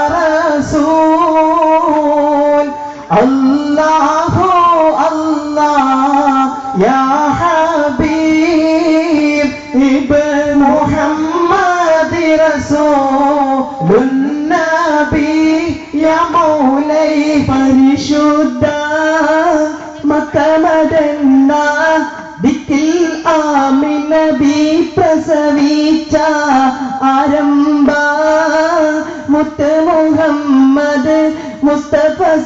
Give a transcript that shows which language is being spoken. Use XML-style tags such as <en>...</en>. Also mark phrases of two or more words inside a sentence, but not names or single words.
<ar>رسول الله الله يا حبيب ابن محمد رسول النبي يا مولاي പരിശുദ്ധ</ar> <ml>മക്കമദന്ന ദിക്കിൽ ആമിന ബി പ്രസവിച്ച ആരംഭ മുത്ത് മുഹമ്മദ് മുസ്തഫ</ml>